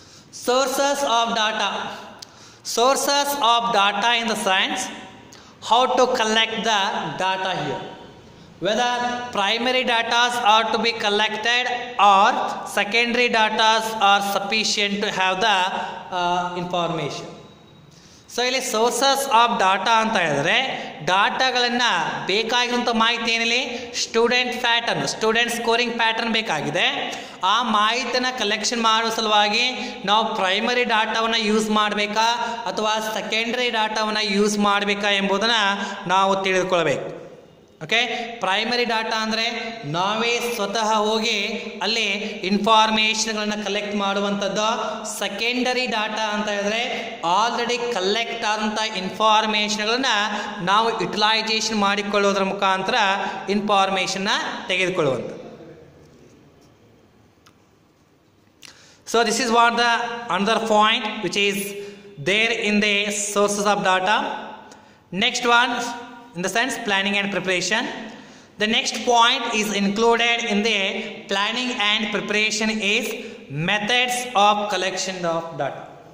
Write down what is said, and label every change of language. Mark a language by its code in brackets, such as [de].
[en] Sources of data. Sources of data in the sense how to collect the data here. Whether primary data are to be collected or secondary data are sufficient to have the information. [kn] So ಇಲ್ಲಿ sources of data ಅಂತ ಹೇಳಿದ್ರೆ ಡಾಟಾಗಳನ್ನು ಬೇಕಾಗಿರುವಂಥ ಮಾಹಿತಿ ಏನಿಲ್ಲಿ student pattern, student scoring pattern ಬೇಕಾಗಿದೆ. ಆ ಮಾಹಿತಿಯನ್ನು collection ಮಾಡುವ ಸಲುವಾಗಿ ನಾವು ಪ್ರೈಮರಿ ಡಾಟಾವನ್ನು ಯೂಸ್ ಮಾಡಬೇಕಾ ಅಥವಾ ಸೆಕೆಂಡರಿ ಡಾಟಾವನ್ನು ಯೂಸ್ ಮಾಡಬೇಕಾ ಎಂಬುದನ್ನು ನಾವು ತಿಳಿದುಕೊಳ್ಬೇಕು. ಓಕೆ, ಪ್ರೈಮರಿ ಡಾಟಾ ಅಂದರೆ ನಾವೇ ಸ್ವತಃ ಹೋಗಿ ಅಲ್ಲಿ ಇನ್ಫಾರ್ಮೇಷನ್ಗಳನ್ನು ಕಲೆಕ್ಟ್ ಮಾಡುವಂಥದ್ದು. ಸೆಕೆಂಡರಿ ಡಾಟಾ ಅಂತ ಹೇಳಿದ್ರೆ ಆಲ್ರೆಡಿ ಕಲೆಕ್ಟ್ ಆದಂಥ ಇನ್ಫಾರ್ಮೇಷನ್ಗಳನ್ನು ನಾವು ಯುಟಿಲೈಸೇಷನ್ ಮಾಡಿಕೊಳ್ಳೋದ್ರ ಮುಖಾಂತರ ಇನ್ಫಾರ್ಮೇಷನ್ನ ತೆಗೆದುಕೊಳ್ಳುವಂಥದ್ದು. [en] So this is what the another point which is there in the sources of data. Next one, in the sense planning and preparation. The next point is included in the planning and preparation is methods of collection of data.